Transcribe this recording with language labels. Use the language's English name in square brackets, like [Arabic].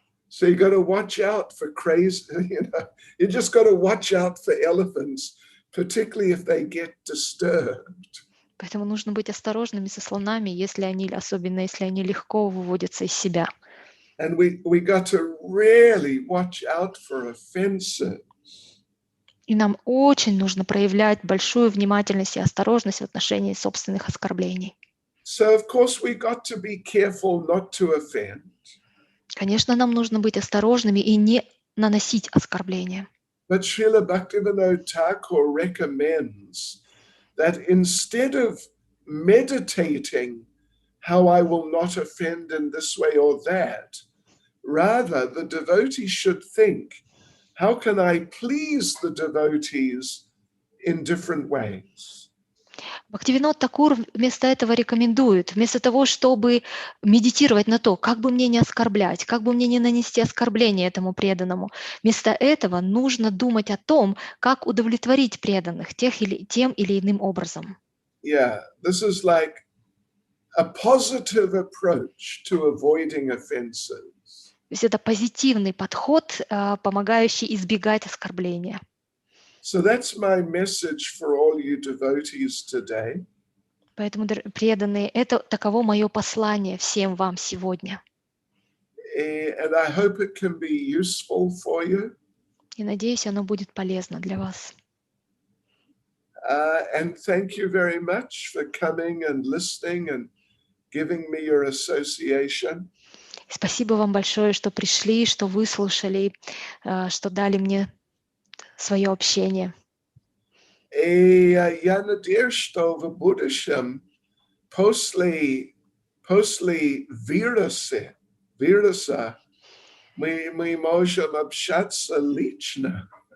[English] So you got to watch out for crazy, you just got to watch out for elephants, particularly if they get disturbed. [Russian] Поэтому нужно быть осторожными со слонами, особенно если они легко выводятся из себя. [English] And we got to really watch out for offenses. [Russian] И нам очень нужно проявлять большую внимательность и осторожность в отношении собственных оскорблений. [English] So of course we got to be careful not to offend. [Russian] Конечно, нам нужно быть осторожными и не наносить оскорбления. [English] But Srila Bhaktivinoda Thakur recommends that instead of meditating how I will not offend in this way or that, rather the devotee should think, how can I please the devotees in different ways? [Russian] Бхактивинод Такур вместо этого рекомендует, вместо того, чтобы медитировать на то, как бы мне не оскорблять, как бы мне не нанести оскорбление этому преданному, вместо этого нужно думать о том, как удовлетворить преданных тем или иным образом. [English] Yeah, this is like a positive approach to avoiding offenses. [Russian] То есть это позитивный подход, помогающий избегать оскорбления. [English] So that's my message for all you devotees today. [Russian] Поэтому, преданные, это таково мое послание всем вам сегодня. [English] And I hope it can be useful for you. [Russian] И надеюсь, оно будет полезно для вас. [English] And thank you very much for coming and listening and giving me your association. [Russian] Спасибо вам большое, что пришли, что выслушали, что дали мне свое общение. И я надеюсь, что в будущем после вируса мы можем общаться лично.